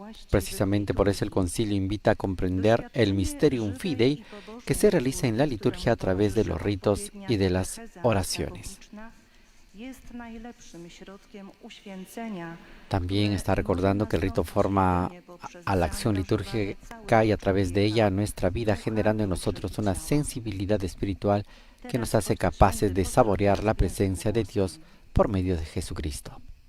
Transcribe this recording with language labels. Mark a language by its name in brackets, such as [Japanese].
[Spanish] Precisamente por eso el concilio invita a comprender el mysterium fidei que se realiza en la liturgia a través de los ritos y de las oraciones. [Polish] jest najlepszym środkiem uświęcenia. [Spanish] También está recordando que el rito forma a la acción litúrgica y a través de ella a nuestra vida, generando en nosotros una sensibilidad espiritual que nos hace capaces de saborear la presencia de Dios por medio de Jesucristo.